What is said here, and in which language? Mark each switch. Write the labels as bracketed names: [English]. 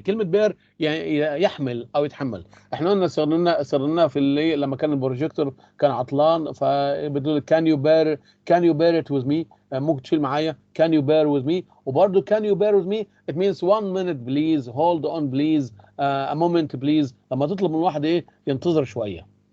[Arabic] كلمة bear يعني يحمل أو يتحمل. احنا قلنا صرنا في اللي لما كان البروجيكتور كان عطلان فبتقول [English] can you bear it with me؟ [Arabic] ممكن تشيل معايا [English] can you bear with me؟ [Arabic] وبرضه can you bear with me [English] it means 1 minute please, hold on please, a moment please. [Arabic] لما تطلب من واحد ايه ينتظر شوية.